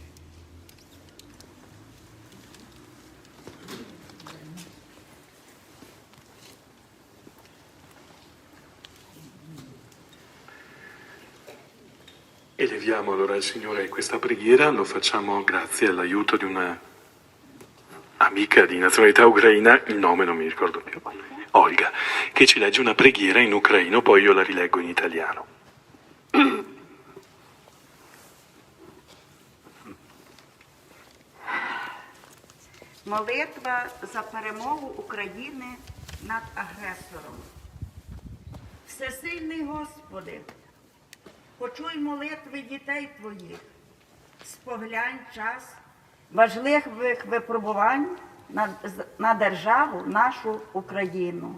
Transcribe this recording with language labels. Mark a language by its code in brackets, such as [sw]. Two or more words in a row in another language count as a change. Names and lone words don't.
[it] Eleviamo allora al Signore questa preghiera, lo facciamo grazie all'aiuto di una amica di nazionalità ucraina, il nome non mi ricordo più, Olga, che ci legge una preghiera in ucraino, poi io la rileggo in italiano. [uk] Молитва за перемогу України над агресором. Всесильний Господи, почуй молитви дітей Твоїх, споглянь час важливих випробувань на державу нашу Україну.